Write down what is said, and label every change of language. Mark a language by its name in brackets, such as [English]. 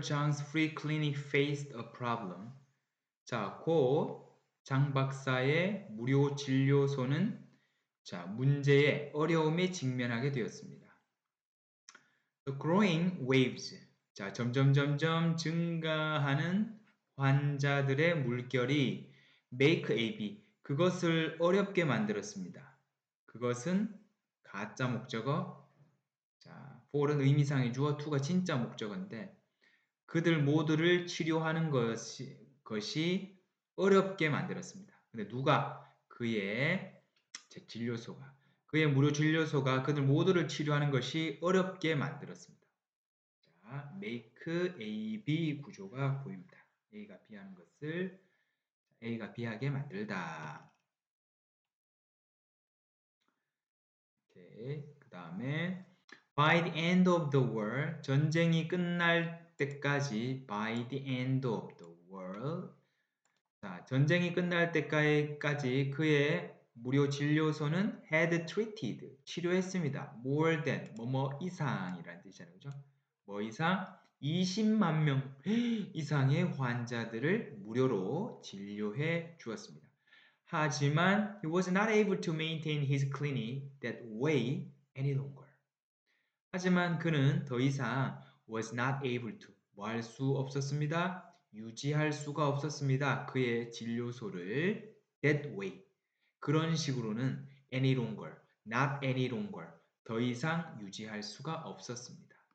[English] Zhang's free clinic faced a problem. [Korean] 자, 곧 장 박사의 무료 진료소는 자, 문제의 어려움에 직면하게 되었습니다. [English] The growing waves. [Korean] 자, 점점 증가하는 환자들의 물결이 [English] make AB. [Korean] 그것을 어렵게 만들었습니다. 그것은 가짜 목적어. 자, for은 의미상의 주어, to가 진짜 목적어인데 그들 모두를 치료하는 것이 어렵게 만들었습니다. 근데 누가? 그의 진료소가. 그의 무료 진료소가 그들 모두를 치료하는 것이 어렵게 만들었습니다. 자, make A, B 구조가 보입니다. A가 B 하는 것을 A가 B 하게 만들다. 오케이. 그 다음에 [English] by the end of the war, [Korean] 전쟁이 끝날 때까지 [English] by the end of the war. [Korean] 자, 전쟁이 끝날 때까지 그의 무료 진료소는 [English] had treated, [Korean] 치료했습니다. [English] more than, [Korean] 뭐뭐 이상이라는 뜻이잖아요. 그죠? 뭐 이상? 20만 명 이상의 환자들을 무료로 진료해 주었습니다. 하지만 [English] he was not able to maintain his clinic that way any longer. [Korean] 하지만 그는 더 이상 [English] was not able to [Korean] 뭐 할 수 없었습니다. 유지할 수가 없었습니다. 그의 진료소를 [English] that way [Korean] 그런 식으로는 [English] any longer, not any longer [Korean] 더 이상 유지할 수가 없었습니다.